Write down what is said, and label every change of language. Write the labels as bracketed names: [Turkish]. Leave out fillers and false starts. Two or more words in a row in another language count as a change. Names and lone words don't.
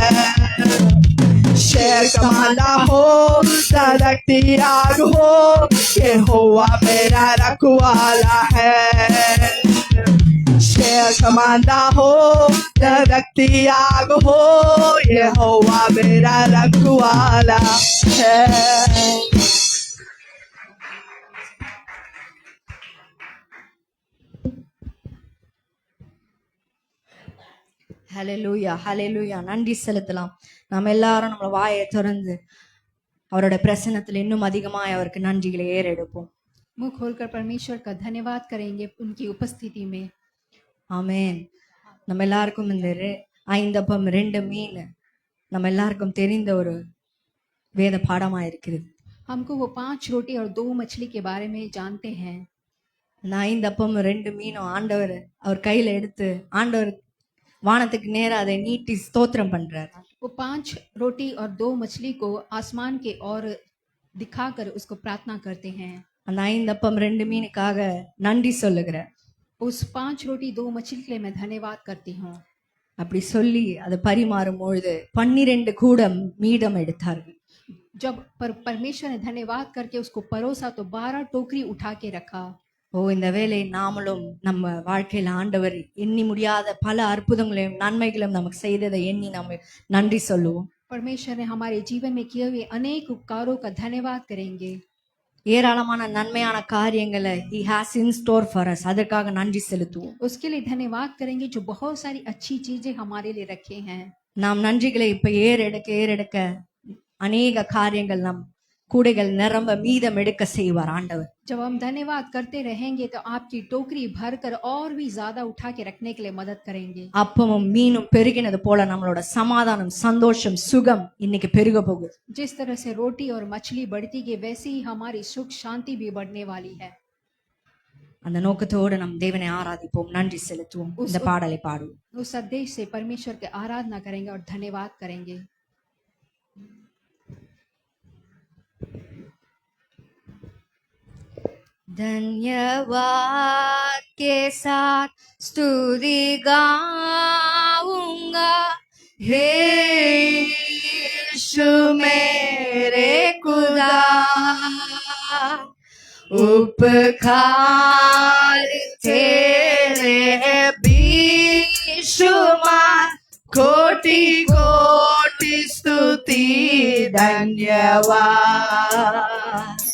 [Hindi] शेर कमांदा हो रखती आग हो यहोवा मेरा रखवाला है शेर कमांदा हो रखती आग हो यहोवा मेरा रखवाला है [Tamil] ஹalleluya ஹalleluya நன்றி செலுத்தலாம் நாம் எல்லாரும் நம்ம வாயை திறந்து அவரோட பிரசன்னத்தில் இன்னும் அதிகமாய் அவருக்கு நன்றிகளை ஏறெடுப்போம் [Hindi] मुंह खोलकर परमेश्वर का धन्यवाद करेंगे उनकी उपस्थिति में [Tamil] ஆமென் நம்ம எல்லாருக்கும் இந்த 5 அப்பம் 2 மீன் நம்ம எல்லாருக்கும் தெரிந்த ஒரு வேத பாடமா இருக்கிறது [Hindi] हमको वो 5 रोटी और 2 मछली के बारे में जानते हैं [Tamil] இந்த 5 அப்பம் 2 மீனும் ஆண்டவர் அவர் கையில எடுத்து ஆண்டவர் வானத்துக்கு நேரா அதை நீட்டி ஸ்தோத்திரம் பண்றார் [Hindi] वो 5 रोटी और 2 मछली को आसमान के ओर दिखाकर उसको प्रार्थना करते हैं [Tamil] அந்த 5 அப்பம் 2 மீனுக்காக நன்றி சொல்லுகிறேன். [Hindi] उस 5 रोटी 2 मछली के लिए मैं धन्यवाद करती हूँ। [Tamil] அப்படி சொல்லி அதை பரிமாறும் பொழுது 12 கூடம் மீதம் எடுத்தார்கள். [Hindi] जब परमेश्वर ने धन्यवाद करके उसको परोसा तो 12 टोकरी उठा के रखा। [Tamil] இந்த வேளை நாமளும் நம்ம வாழ்க்கையில ஆண்டவர் எண்ணி முடியாத பல அற்புதங்களையும் நன்மைகளையும் நமக்கு செய்ததை எண்ணி நம்ம நன்றி சொல்லுவோம். [Hindi] परमेश्वर ने हमारे जीवन में किए हुए अनेक उपकारों का धन्यवाद करेंगे। [Tamil] ஏராளமான நன்மையான காரியங்களை [English] he has in store for us, [Tamil] அதற்காக நன்றி செலுத்துவோம். [Hindi] उसके लिए धन्यवाद करेंगे जो बहुत सारी अच्छी चीजें हमारे लिए रखे हैं। [Tamil] நாம் நன்றிகளை இப்ப ஏறெடுக்க அநேக காரியங்கள் நம் கூடைகள் நிரம்ப மீதம் எடுக்க செய்வார் ஆண்டவர். [Hindi] जब हम धन्यवाद करते रहेंगे तो आपकी टोकरी भरकर और भी ज्यादा उठा के रखने के लिए मदद करेंगे। [Tamil] அப்பமும் மீனும் பெருகினது போல நம்மளோட சமாதானம் சந்தோஷம் சுகம் இன்னைக்கு பெருக போகுது. [Hindi] जिस तरह से रोटी और मछली बढ़ती गई वैसे ही हमारी सुख शांति भी बढ़ने वाली है। [Tamil] அந்த நோக்கத்தோடு நம் தேவனை ஆராதிப்போம், நன்றி செலுத்துவோம், இந்த பாடலை பாடுவோம். [Hindi] उस उद्देश्य से परमेश्वर के आराधना करेंगे और धन्यवाद करेंगे। धन्यवाद के साथ स्तुति गाऊंगा, हे यीशु मेरे खुदा, उपकार तेरे बेशुमार, कोटि कोटि स्तुति धन्यवाद।